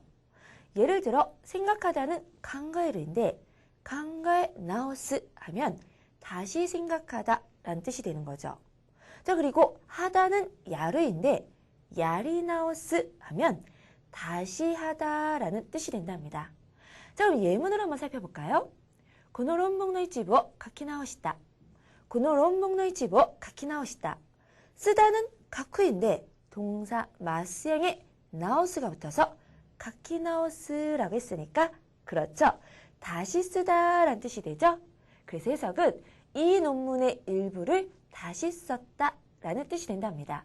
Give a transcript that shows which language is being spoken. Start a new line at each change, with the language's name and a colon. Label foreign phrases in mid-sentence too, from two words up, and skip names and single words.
Korean: 예를 들어 생각하다는 강가에르인데
Japanese: 考え 直す
Korean: 하면 다시 생각하다 라는 뜻이 되는 거죠. 자, 그리고 하다는 야르인데 야리나오스 하면 다시 하다 라는 뜻이 된답니다. 자, 그럼 예문을 한번 살펴볼까요?
Japanese: この論文の一部を書き直した. この論文の一部を書き直した.
Korean: 쓰다는 가쿠인데 동사 마스형에 나오스가 붙어서 가키나오스라고 했으니까 그렇죠. 다시 쓰다라는 뜻이 되죠. 그래서 해석은 이 논문의 일부를 다시 썼다라는 뜻이 된답니다.